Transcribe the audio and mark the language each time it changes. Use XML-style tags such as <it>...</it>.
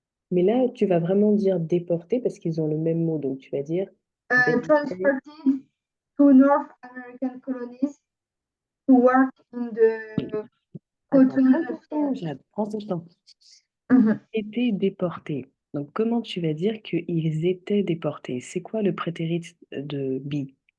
<fr>Mais là, tu vas vraiment dire déportés parce qu'ils ont le même mot. Donc, tu vas dire</fr> <en>they were. Transported to North American colonies to work in the</en> <fr>Attends,</fr> <en>cotton</en> <fr>prends ton temps,</fr> <en>field.</en> <fr>Jade, prends ton temps. Mhm. Étaient déportés. Donc, comment tu vas dire qu'ils étaient déportés? C'est quoi le prétérit de be?</fr>